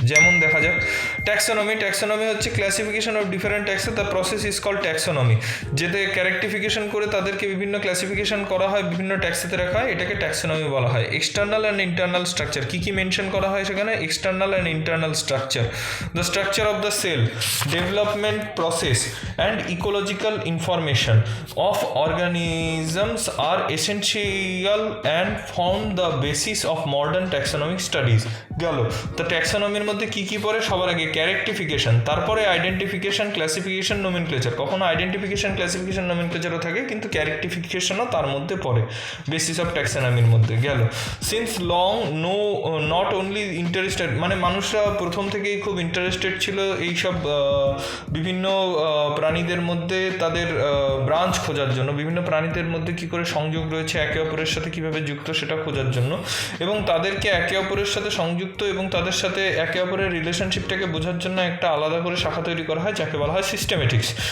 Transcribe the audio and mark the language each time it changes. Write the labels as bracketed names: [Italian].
[Bangla] যেমন দেখা যাক ট্যাক্সোনমি। ট্যাক্সোনমি হচ্ছে [English] classification of different taxa, the process is called taxonomy, [Bangla] যেতে ক্যারেক্টিফিকেশন করে তাদেরকে বিভিন্ন ক্লাসিফিকেশন করা হয়, বিভিন্ন ট্যাক্সাতে রাখা হয়, এটাকে ট্যাক্সোনমি বলা হয়। [English] external and internal structure, [Bangla] key key mention করা হয় সেখানে? [English] External and internal structure, the structure of the cell, development process and ecological information of organisms are essential and form the basis of modern taxonomic studies. [Bangla] গেল। তো ট্যাক্সোনমির মধ্যে কি কি পড়ে? সবার আগে ক্যারেক্টিফিকেশন, তারপরে আইডেন্টিফিকেশন, ক্লাসিফিকেশন, নোমেনক্লেচার। কখনো আইডেন্টিফিকেশন, ক্লাসিফিকেশন, নোমেনক্লেচারও থাকে, কিন্তু ক্যারেক্টিফিকেশনও তার মধ্যে পড়ে বেসিস অফ ট্যাক্সোনমির মধ্যে। গেল। [English] since long not only interested, [Bangla] মানে মানুষরা প্রথম থেকেই খুব ইন্টারেস্টেড ছিল এইসব বিভিন্ন প্রাণীদের মধ্যে তাদের ব্রাঞ্চ খোঁজার জন্য, বিভিন্ন প্রাণীদের মধ্যে কী করে সংযোগ রয়েছে, একে অপরের সাথে কীভাবে যুক্ত সেটা খোঁজার জন্য, এবং তাদেরকে একে অপরের সাথে সংযুক্ত এবং তাদের সাথে একে অপরের রিলেশনশিপটাকে বোঝার জন্য একটা আলাদা করে শাখা তৈরি করা হয়, যাকে বলা হয় সিস্টেমেটিক্স।